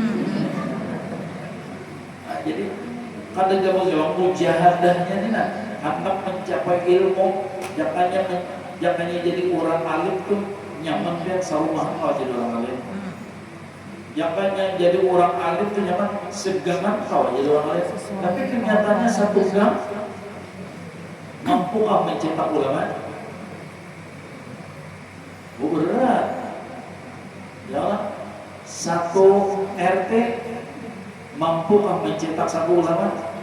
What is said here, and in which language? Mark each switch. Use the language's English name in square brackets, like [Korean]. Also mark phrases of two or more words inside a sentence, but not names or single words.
[Banjar] Nah, jadi kadang gampang mujahadahnya ini nah, hendak mencapai ilmu, jangannya jadi orang alim tuh nyaman biar sarumah kalau jadi orang alim. Jangannya jadi orang alim tuh nyaman segangan kalau jadi orang alim. Tapi kenyataannya satu gang mampu mencetak ulama. Berat. Ya, satu RT mampukah mencetak satu ulama?